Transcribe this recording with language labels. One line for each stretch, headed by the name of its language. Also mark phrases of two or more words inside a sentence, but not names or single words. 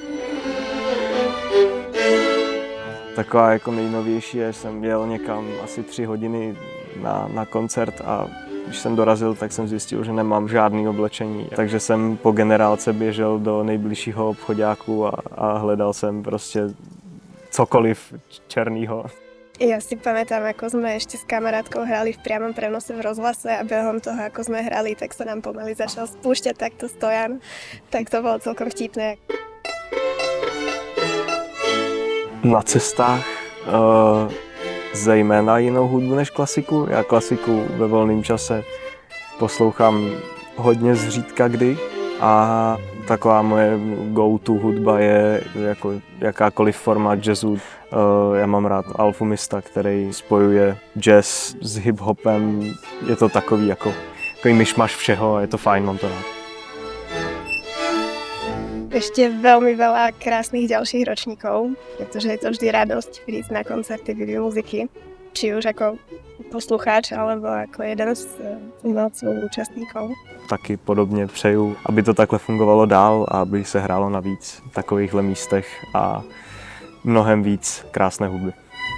Czech: Taková jako nejnovější je, že jsem jel někam asi 3 hodiny na koncert a když jsem dorazil, tak jsem zjistil, že nemám žádné oblečení. Takže jsem po generálce běžel do nejbližšího obchoďáku a hledal jsem prostě cokoliv černýho.
Slovak: Ja si pamätám, ako sme ešte s kamarátkou hrali v priamom prenose v rozhlase a behom toho, ako sme hrali, tak sa nám pomaly začal spúšťať takto stojan. Tak to bolo celkom vtipné.
Czech: Na cestách zejména jinou hudbu než klasiku. Já klasiku ve volném čase poslouchám hodně zřídka kdy a taková moje go-to hudba je jako jakákoliv forma jazzu. Já mám rád Alfumista, který spojuje jazz s hip-hopem. Je to takový myšmaš všeho a je to fajn, mám to rád.
Slovak: Ešte veľmi veľa krásnych ďalších ročníkov, pretože je to vždy radosť prísť na koncerty Vivy Muziky, či už ako poslucháč, alebo ako jeden z umelcov, účastníkov.
Czech: Taky podobně přeju, aby to takhle fungovalo dál a aby se hrálo na víc takovýchhle místech a mnohem víc krásné hudby.